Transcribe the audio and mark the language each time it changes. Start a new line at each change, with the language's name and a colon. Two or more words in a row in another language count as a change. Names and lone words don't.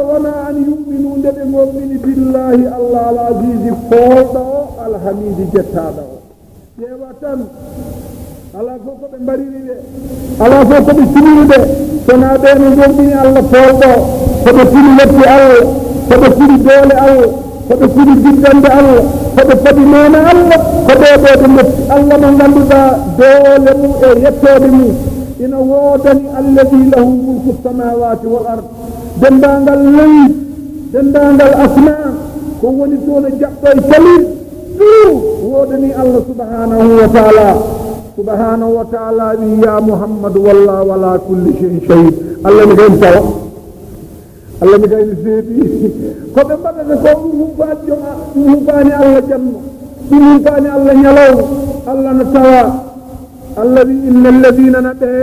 Fula: wona an yuminu nde ɓe gommini
Arabic: بالله الله العزيز
Fula: polɗo o alhamidi jettaɗo o ƴeewa tan ala fof ko ɓe mbariri ɓe ala fof koɓe tiniri ɓe sona ɓeno gommini allah polɗo koɓe tini leppi allah koɓe tini doole allah koɓe tini diggande allah koɓe paɗi nene allah ko ɓeɓeɓe leppi allah mo ganduɗa doole mum e yettode mum ina woodani
Arabic: الذي له ملك السماوات والأرض
Fula: dendagal leydi dendagal asma ko woni toon e jaɓɗo e calir ɗum woodani allah
Arabic: سبحانه وتعالى
Fula: wi ya mouhammadou
Arabic: والله على كل شيء شهيد
Fula: allah mi kayni tawa allah mi kayni seeɗi koɓe mbaɗata ko ɗum humpani joma ɗum humpani allah jamma ɗum humpani allah ñalawma allah no tawa allah wi
Arabic: إن الذين
Fula: na